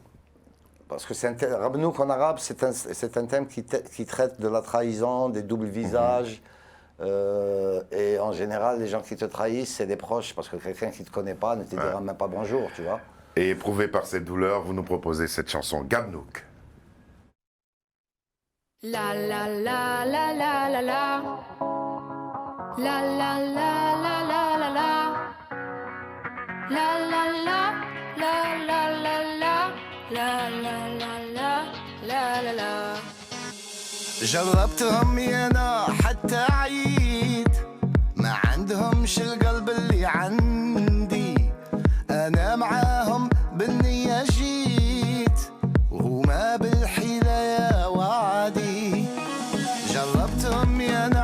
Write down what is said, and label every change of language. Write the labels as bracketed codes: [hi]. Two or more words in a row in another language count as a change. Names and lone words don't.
[fr] Parce que Rabnouk en arabe, c'est un thème qui traite de la trahison, des doubles visages. Et en général, les gens qui te trahissent, c'est des proches, parce que quelqu'un qui ne te connaît pas ne te dira même pas bonjour, tu vois. Et éprouvé par cette douleur, vous nous proposez cette chanson Gabnouk. La la la la la la la. La la la la la la la. La la la la la la la. La la la la la la la. [ar] جربتهم انا حتى عيد ما عندهمش القلب اللي عندي انا معاهم بالنية جيت وهما بالحيلة يا وعدي جربتهم انا